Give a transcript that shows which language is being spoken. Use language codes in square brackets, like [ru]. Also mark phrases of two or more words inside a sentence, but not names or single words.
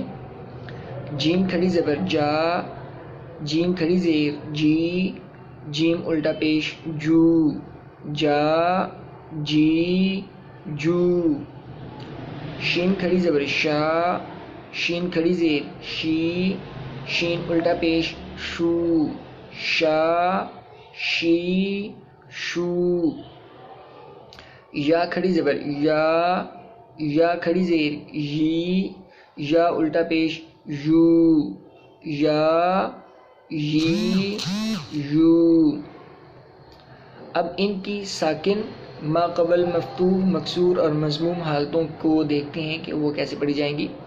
[ur] جیم کھڑی زبر جا، جیم کھڑی زیر جی، جیم الٹا پیش جو، جا جی جو۔ شین کھڑی زبر شا، شین کھڑی زیر شی، شین الٹا پیش شو، شا شی شو۔ یا کھڑی زبر یا، یا کھڑی زیر یی، یا الٹا پیش یو، یا یی یو۔ اب ان کی ساکن ما قبل مفتوح، مکسور اور مضموم حالتوں کو دیکھتے ہیں کہ وہ کیسے پڑھی جائیں گی۔